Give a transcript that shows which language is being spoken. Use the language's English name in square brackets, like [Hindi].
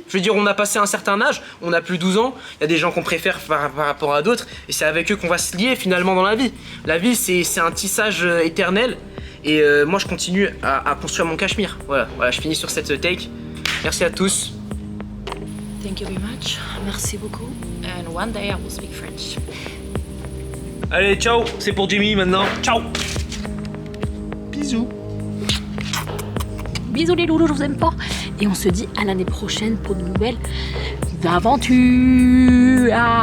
[French] Je veux dire, on a passé un certain âge, on a plus de 12 ans. Il y a des gens qu'on préfère par rapport à d'autres. Et c'est avec eux qu'on va se lier finalement dans la vie. La vie, c'est un tissage éternel. Et moi, je continue à construire mon Cachemire. Voilà, je finis sur cette take. Merci à tous. [English] Thank you very much. [French] Merci beaucoup. [English] And one day I will speak French. [French] Allez, ciao. C'est pour Jimmy maintenant. Ciao. Bisous. Bisous les loulous, je vous aime pas. Et on se dit à l'année prochaine pour de nouvelles aventures.